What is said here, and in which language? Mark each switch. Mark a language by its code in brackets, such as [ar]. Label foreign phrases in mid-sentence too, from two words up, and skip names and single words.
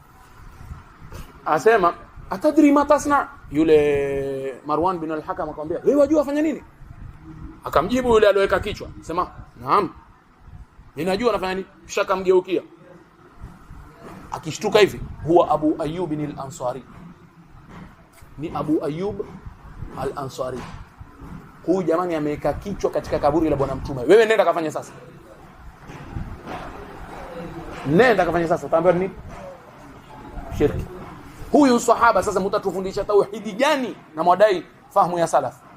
[sw] Asema [ar] أتدري ما تصنع, [sw] yule Marwan bin al-Hakam akamwambia wewe wajua afanya nini? Akamjibu yule aliyoweka kichwa, sema naam, ninajua anafanya nini. Kisha akamgeukia akishtuka hivi, huwa Abu Ayyub al-Ansari. Ni Abu Ayyub al-Ansari. Huyu jamani ameweka kichwa katika kaburi la Bwana Mtume. Wewe nenda kafanya sasa. Utaambiwa nini? Shirki. Huyu sahaba sasa mtatufundisha tauhidi gani na mwadai fahamu ya salaf?